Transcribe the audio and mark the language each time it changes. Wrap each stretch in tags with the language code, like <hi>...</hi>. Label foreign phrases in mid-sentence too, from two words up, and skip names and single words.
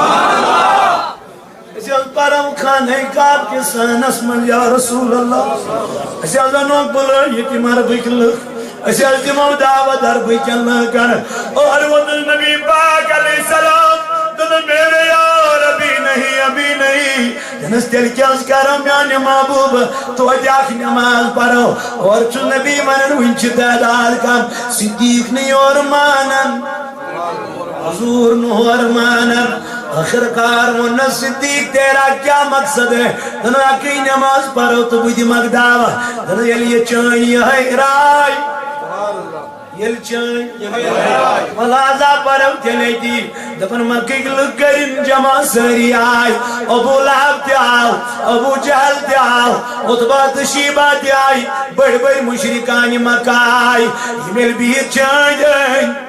<ks>أسۍ حظ پرو خانہ کعبہ کِس سٲنس منٛز</ks> <ar>یا رسول اللہ</ar> <ks>أسۍ حظ انو بُلٲیِتھ یِم عربٕکۍ لُکھ أسۍ حظ دِمو دعوت عربٕکٮ۪ن لُکن اور ووتُس نبی پاک</ks> <ar>علیہ السلام</ar> <ks>دوٚپُن</ks> <ur>میرے یار ابھی نہیں</ur> <ks>دنس تیٚلہِ کیٛاہ حظ کرو میٛانہِ محبوٗبہٕ توتہِ اکھ نماز پرو اور چھُ نبی ونان وُنہِ چھِ تعداد کم صدیق نہٕ یورٕ مانان حضور نہٕ ہورٕ مانان آخر کار ووٚننس صدیق</ks> <ur>تیرا کیا مقصد ہے</ur> <ks>دنو اکٕے نماز پرو تہٕ بہٕ دِمکھ دعوت دنو ییٚلہِ یہِ چٲنۍ یِہے راے ییٚلہِ چٲنۍ یِہے راے ملازا پرو تیٚلے تی دپن مکٕکۍ لُکھ کٔرِنۍ جمع سٲری آے ابو لہب تہِ آو ابو جہل تہِ آو عتبہ تہٕ شیبہ تہِ آے بٔڑۍ بٔڑۍ مُشرکانہِ مکہ آے یِم ییٚلہِ بِہِتھ چھِ أنٛدۍ أنٛدۍ</ks>